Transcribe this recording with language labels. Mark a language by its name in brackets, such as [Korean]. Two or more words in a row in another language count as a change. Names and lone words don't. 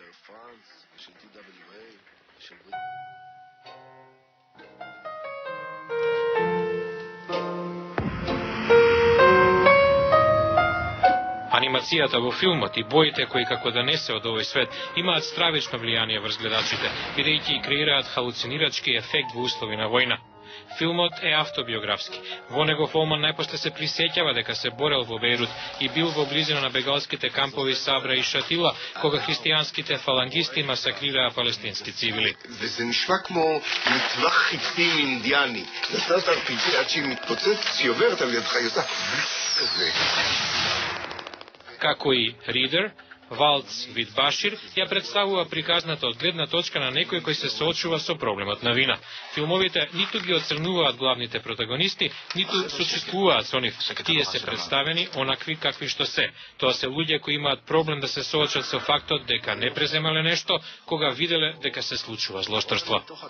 [Macedonian] Анимацијата во филмот и боите кои како да не се од овој свет имаат стравично влијание врз гледачите, бидејќи и креираат халуцинирачки ефект во услови на војна. Филмот е автобиографски. Во него Фолман најпосле се присеќава дека се борел во Бејрут и бил во близина на бегалските кампови Сабра и Шатила, кога христијанските фалангисти масакрираа палестински цивили. [Hebrew] וזה נשמע כמו מטווח חיצים אינדיאני. נסעת הרפיצה עד שהיא מתפוצצת, שהיא עוברת על ידך, היא עושה כזה. [Macedonian] Како и Reader, Валц вид Башир ја представува приказната од гледна точка на некој кој се соочува со проблемот на вина. Филмовите ниту ги оцрнуваат главните протагонисти, ниту сочувствуваат со нив. Тие се представени онакви какви што се. Тоа се луѓе кои имаат проблем да се соочат со фактот дека не преземале нешто кога виделе дека се случува злошторство.